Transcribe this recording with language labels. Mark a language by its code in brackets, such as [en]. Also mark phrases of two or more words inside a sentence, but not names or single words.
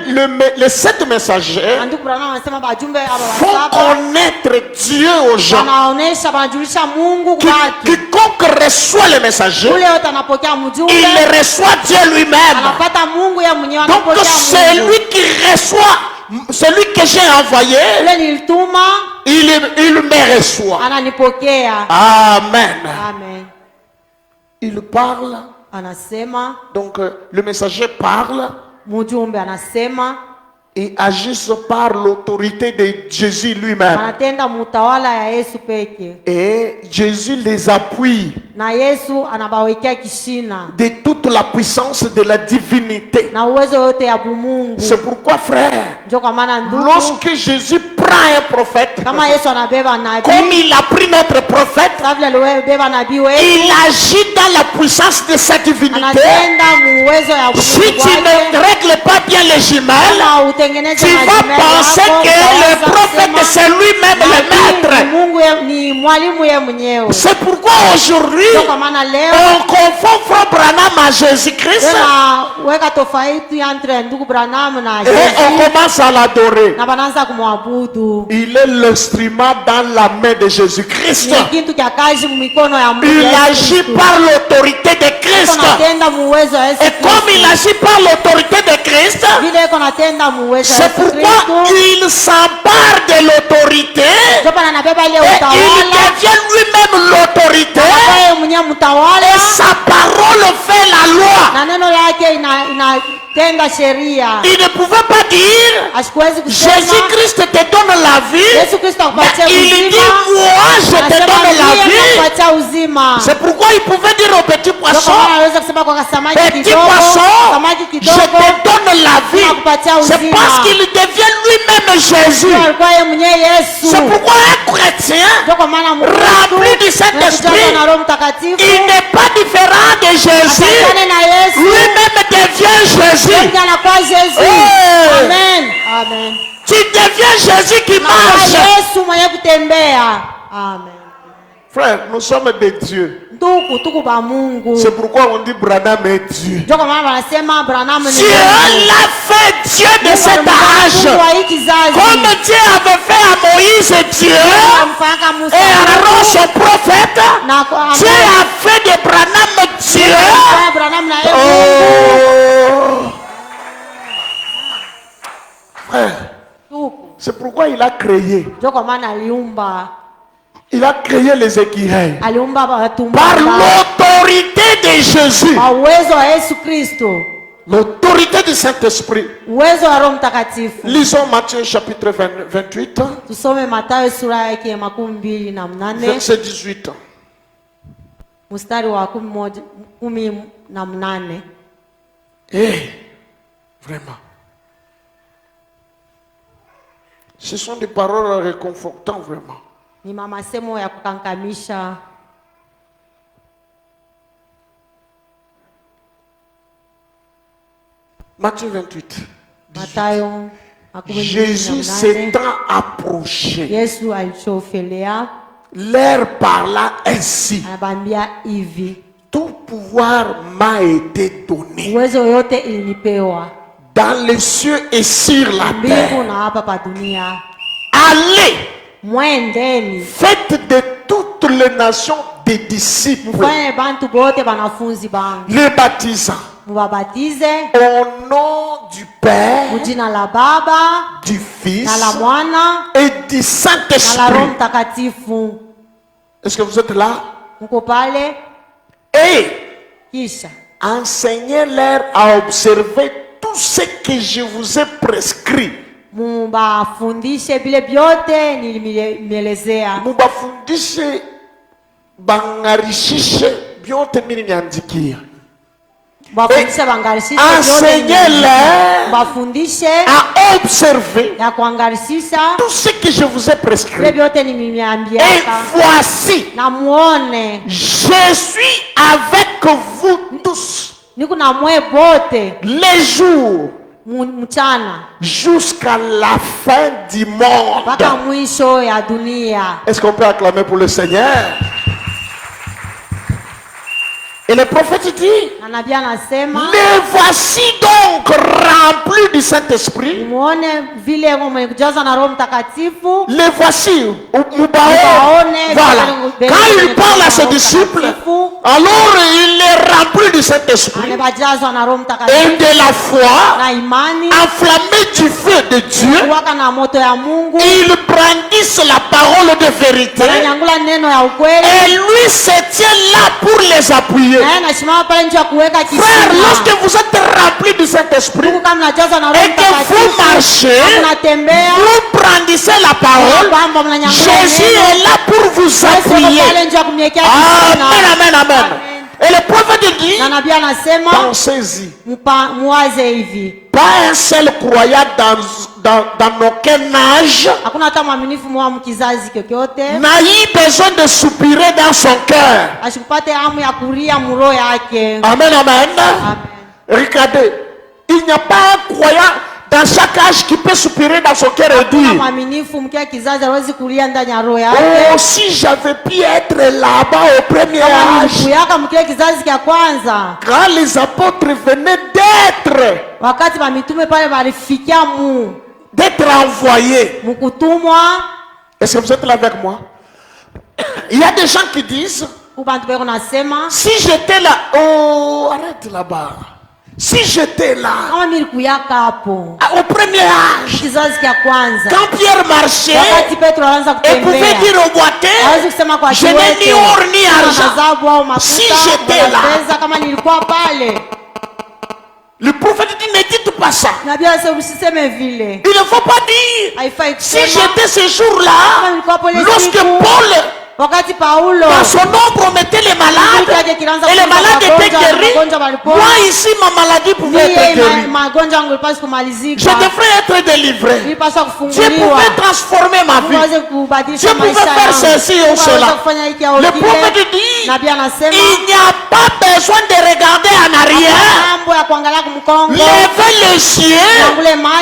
[fr] dit, les sept messagers [sw] Na ndugu Branham anasema bajumbe aba [fr] font [sw] basaba [fr] connaître Dieu aux gens. [sw] banaonesha banajulisha Mungu kubantu. [fr] Quiconque reçoit le messager, [sw] Ule yote anapokea mjumbe [fr] il reçoit Dieu lui-même. [sw] anapata Mungu ya mwenyewe, [fr] Donc [sw] anapokea [fr] c'est [sw] Mungu. [fr] lui qui reçoit, celui que j'ai envoyé, [sw] Ule nilituma [fr] il me reçoit. [sw] ananipokea. [fr] Amen. [sw] Amen. [fr] Il parle, [sw] Anasema [fr] donc le messager parle [sw] mjumbe anasema [fr] et agissent par l'autorité de Jésus lui-même. [sw] anatenda mutawala ya Yesu peke, [fr] Et Jésus les appuie [sw] na Yesu anabawekea kishina [fr] de toute la puissance de la divinité. [sw] na uwezo yote ya bumungu. [fr] C'est pourquoi, frère, [sw] Ndio kwa maana ndugu, [fr] lorsque Jésus prend un prophète, [sw] kama Yesu anabeba [fr] comme [sw] nabii, [fr] il a pris notre prophète, [sw] kama vile alibeba nabii [fr] il [sw] wetu, [fr] agit dans la puissance de sa divinité. [sw] anatenda muwezo ya [fr] Si [sw] bumungu [fr] tu ne [sw] wake. [fr] règles pas bien les jumelles, [sw] Kama utengeneze [fr] tu vas [sw] majimeli [fr] penser [sw] yako, [fr] que le [sw] utaanza [fr] prophète [sw] kusema, [fr] c'est lui-même le [sw] nabii ni [fr] maître. [sw] Mungu ni mwalimu ye mwenyewe. [fr] C'est pourquoi aujourd'hui, [sw] Ndio kwa maana leo [fr] on confond Frère Branham à Jésus-Christ [sw] weka tofauti entre ndugu Branham na [fr] et [sw] Yesu, [fr] on commence à l'adorer. [sw] na banaanza kumwabudu. [fr] Il est l'instrument dans la main de Jésus-Christ. [sw] Ni kitu kya kazi mikono ya Mungu. [fr] Il [sw] Yesu [fr] agit [sw] Kristo. [fr] par l'autorité de Christ. [sw] Anatenda muwezo wa Yesu [fr] Et comme il [sw] Kristo. [fr] agit par l'autorité de Christ, [sw] Vile iko natenda muwezo wa [fr] c'est [sw] Yesu [fr] pourquoi [sw] Kristo. [fr] il s'empare de l'autorité [sw] Ndio maana anabeba ile [fr] et il [sw] utawala. [fr] devient lui-même l'autorité. [sw] Yeye mwenyewe mtawala [fr] Et sa parole fait la loi. [sw] na neno lake inatenda sheria. [fr] Il ne pouvait pas dire [sw] Asikuwezi kusema [fr] Jésus-Christ te donne la vie. [sw] Yesu Kristo akupatia [fr] Mais il dit [sw] uzima. [fr] moi je te [sw] Anasema [fr] donne la [sw] ndiye [fr] vie. [sw] anakupatia uzima. [fr] C'est pourquoi il pouvait dire au petit [sw] Ndio [fr] poisson, [sw] kwa maana anaweza kusema kwa samaki [fr] petit [sw] kidogo, [fr] poisson, [sw] samaki [fr] je [sw] kidogo [fr] te donne la vie. [sw] nakupatia [fr] C'est [sw] uzima. [fr] parce qu'il devient lui-même Jésus. [sw] Ndio alikuwa yeye mwenyewe Yesu. [fr] C'est pourquoi un chrétien [sw] Ndio kwa maana [fr] rempli du Saint-Esprit, [sw] na Roho Mtakatifu [fr] il n'est pas différent de Jésus. [sw] atakane na Yesu. [fr] Lui-même devient Jésus. [sw] Ndio anakuwa Yesu. Hey! Amen. Amen. [fr] Tu deviens Jésus qui [sw] Anakuwa [fr] marche. [sw] Yesu mwenye kutembea. Amen. [fr] Frère, nous sommes des dieux. [sw] tuku ba Mungu. [fr] C'est pourquoi on dit Branham est Dieu. [sw] Ndio kwa maana wanasema Branham ni [fr] Dieu [sw] Mungu. [fr] l'a fait Dieu de [sw] Mungu [fr] cet [sw] alimfanya Mungu wa [fr] âge. [sw] hii kizazi. [fr] Comme Dieu avait fait à Moïse Dieu [sw] Alimfanya Musa [fr] et à Aaron [sw] Mungu. [fr] son prophète, [sw] Na kwa [fr] Dieu a fait de Branham Dieu. [sw] alimfanya Branham na yeye Mungu. [fr] Oh. Frère, [sw] Tuku. [fr] c'est pourquoi il a créé. [sw] Ndio kwa maana aliumba. [fr] Il a créé les écureuils. [sw] Aliumba watu [fr] Par l'autorité de Jésus. [sw] kwa uwezo wa Yesu Kristo. [fr] L'autorité du Saint-Esprit. [sw] Uwezo wa Roho Mtakatifu. [fr] Lisons Matthieu chapitre 28, [sw] Tusome Mathayo sura yake ya 28 [fr] verset 18. [sw] mstari wa 18. [fr] Eh, vraiment. Ce sont des paroles réconfortantes, vraiment. [sw] Ni masemo ya kukankamisha. [fr] Matthieu 28. [sw] Mathayo [fr] Jésus [sw] 28. [fr] s'étant approché, [sw] Yesu alichofelea [fr] leur parla ainsi. [sw] anabambia hivi, [fr] Tout pouvoir m'a été donné [sw] uwezo yote ilinipewa [fr] dans les cieux et sur la [sw] mbingu [fr] terre. [sw] na hapa pa dunia. [fr] Allez, [sw] Mwendeni [fr] faites de toutes les nations des disciples, [sw] mfanye bantu bote banafunzi bangu, [fr] les baptisant [sw] mubabatize [fr] au nom du Père, [sw] mujina la Baba [fr] du Fils [sw] na la Mwana [fr] et du [sw] na la Roho [fr] Saint-Esprit. [sw] Mtakatifu. [fr] Est-ce que vous êtes là? [sw] Mko pale? [fr] Et [sw] Kisha enseignez-leur à observer tout ce que je vous ai prescrit. mubafundishe vile vyote nilimielezea. Mubafundishe bangarishishe vyote mimi nimeandikia. Mubafundishe bangarishishe [fr] Enseignez-leur [sw] mubafundishe [fr] à observer [sw] ya kuangarishisha [fr] tout ce que je vous ai [sw] vile [fr] prescrit. [sw] vyote [fr] Et [sw] nilimiambiaka. [fr] voici, [sw] Na muone [fr] je suis avec vous tous [sw] niko na mwe bote [fr] les jours [sw] mchana [fr] jusqu'à la fin du monde. [sw] mpaka mwisho ya dunia. [fr] Est-ce qu'on peut acclamer pour le Seigneur? Et le prophète dit, [sw] Na nabii anasema [fr] les voici donc remplis du Saint-Esprit. [sw] muone vile mwenye kujazwa na Roho Mtakatifu. [fr] Les voici, [sw] Mubaone [fr] voilà. [sw] vile [fr] Quand il [sw] mwenye [fr] parle à [sw] kujazwa [fr] ses [sw] na Roho [fr] disciples, [sw] Mtakatifu, [fr] alors il est rempli du Saint-Esprit [sw] anabajazwa na Roho [fr] et [sw] Mtakatifu [fr] de la foi, [sw] na imani, [fr] enflammé du feu de Dieu. [sw] kuwaka na moto ya Mungu, [fr] Ils brandissent la parole de vérité [sw] ananyangula neno ya ukweli, [fr] et lui se tient là pour les appuyer. [sw] na yeye anasimama pale nje ya kuweka [fr] Frère, [sw] kisima. [fr] lorsque vous êtes rempli du Saint-Esprit [sw] Mungu kama mnajazwa na Roho [fr] et que vous [sw] Mtakatifu, [fr] marchez, [sw] mnatembea, [fr] vous brandissez la parole, [sw] kwamba mnanyangula [fr] Jésus est [sw] neno, [fr] là pour vous [sw] Yesu yuko [fr] appuyer. [sw] pale nje ya kumwekea [fr] Amen, [sw] kisima. [fr] amen, amen. Et le prophète dit, [sw] Na nabii anasema [fr] pensez-y, [sw] muwaze hivi, [fr] pas un seul croyant dans aucun âge [sw] hakuna hata mwaminifu mwa mkizazi kyokyote [fr] n'a eu besoin de soupirer dans son cœur. [sw] asikupate hamu ya kuria muroho yake. [fr] Amen, amen. [sw] Amen. [fr] Regardez, il n'y a pas un croyant dans chaque âge qui peut soupirer dans son cœur et [sw] Hakuna [fr] dire, [sw] mwaminifu mkia kizazi hawezi kulia ndani ya roho yake. [fr] oh, si j'avais pu être là-bas au premier [sw] Kama [fr] âge, [sw] nilikuyaka mkia kizazi kya kwanza, [fr] quand les apôtres venaient d'être [sw] wakati mamitume pale walifikia [fr] d'être envoyés. [sw] mukutumwa. [fr] Est-ce que vous êtes là avec moi? Il y a des gens qui disent, [sw] Kubantu beko nasema [fr] si j'étais là, oh, arrête là-bas. Si j'étais là, [sw] kama nilikuyaka hapo [fr] au premier âge, [sw] kizazi kya kwanza, [fr] quand Pierre marchait [sw] wakati Petro anaanza [fr] et pouvait [sw] kutembea, [fr] dire au boiteux, [sw] hawezi kusema kwa [fr] je n'ai ni or ni argent. [sw] dhahabu au mafuta [fr] Si j'étais [sw] wala [fr] là. [sw] pesa, kama nilikuwa pale. [fr] Le prophète dit, ne dites pas ça. [sw] Nabii anasema usiseme vile, [fr] Il ne faut pas dire, [sw] haifai [fr] si [sw] kusema. [fr] j'étais ce jour-là, lorsque Paul, [sw] Wakati Paulo [fr] dans son ombre, mettait les malades, et les malades étaient guéris, moi ici, ma maladie pouvait être guérie. [sw] magonjwa yangu ilipaswa [fr] Je [sw] kumalizika, [fr] devrais être délivré. [sw] ilipaswa [fr] Dieu [sw] kufunguliwa, [fr] pouvait transformer ma [sw] Mungu [fr] vie. [sw] aweze kubadilisha [fr] Dieu pouvait [sw] maisha [fr] faire [sw] yangu, [fr] ceci ou [sw] Mungu aweze [fr] cela. [sw] kufanya hiki au [fr] Le [sw] kile. [fr] prophète dit, [sw] Nabii anasema [fr] il n'y a pas besoin de regarder en arrière. [sw] mambo ya kuangalia kumkongo, [fr] Levez les yeux, [sw] Nyangule macho,